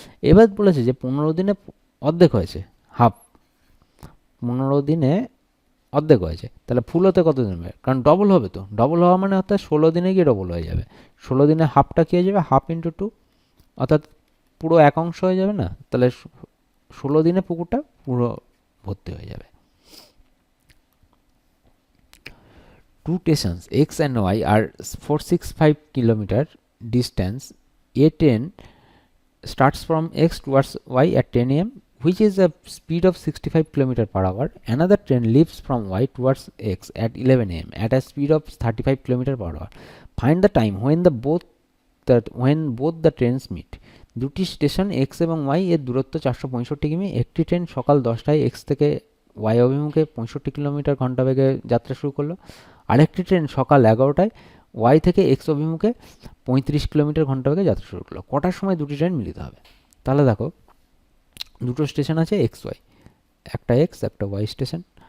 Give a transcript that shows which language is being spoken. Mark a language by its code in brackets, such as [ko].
[bn] এবার বলেছে যে 15 দিনে অর্ধেক হয়েছে, হাফ, 15 দিনে অর্ধেক হয়েছে, তাহলে ফুল হতে কত দিন হবে, কারণ ডবল হবে, তো ডবল হওয়া মানে অর্থাৎ 16 দিনে গিয়ে ডবল হয়ে যাবে। 16 দিনে হাফটা কী হয়ে যাবে, হাফ ইন্টু 2, অর্থাৎ পুরো এক অংশ হয়ে যাবে না, তাহলে 16 দিনে পুকুরটা পুরো ভর্তি হয়ে যাবে। [en] Two stations X and Y are 465 kilometer distance. A train starts from X towards Y at 10 a.m., which is a speed of 65 km per hour. Another train leaves from Y towards X at 11 a.m. at a speed of 35 km per hour. Find the time when both the trains meet. [bn] দুটি station x এবং Y এর দূরত্ব 465 কিমি। একটি train সকাল 10টায় x থেকে Y অভিমুখে 65 kilometre ঘন্টা বেগে যাত্রা শুরু করলো, আরেকটি ট্রেন সকাল 11টায় ওয়াই থেকে এক্স অভিমুখে 35 কিলোমিটার ঘন্টা বেগে যাত্রা শুরু করলো। কটার সময় দুটি ট্রেন মিলিত হবে? তাহলে দেখো দুটো স্টেশন আছে এক্স ওয়াই, একটা এক্স একটা ওয়াই স্টেশন।